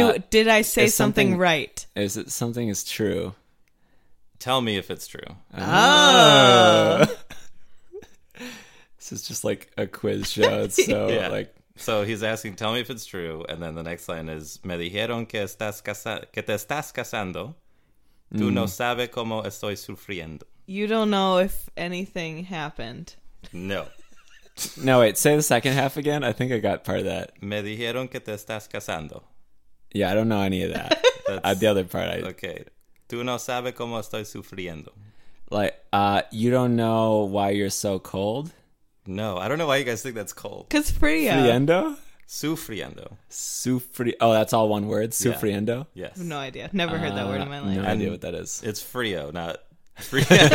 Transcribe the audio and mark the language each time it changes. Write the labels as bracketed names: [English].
[English] Did I say something right? Is it something is true? Tell me if it's true. Oh. This is just like a quiz show. It's so like. So he's asking, tell me if it's true. And then the next line is, [Spanish] me dijeron que te estás casando. Tú no sabes cómo estoy sufriendo. [English] You don't know if anything happened. No. No, wait. Say the second half again. I think I got part of that. [Spanish] Me dijeron que te estás casando. [English] Yeah, I don't know any of that. The other part. Okay. [Spanish] Tú no sabes cómo estoy sufriendo. [English] Like, you don't know why you're so cold? No, I don't know why you guys think that's cold. Because frío. [Spanish] Friendo? Sufriendo. [English] Oh, that's all one word? Sufriendo? Yeah. Yes. No idea. Never heard that word in my life. No idea what that is. It's frío, not frío.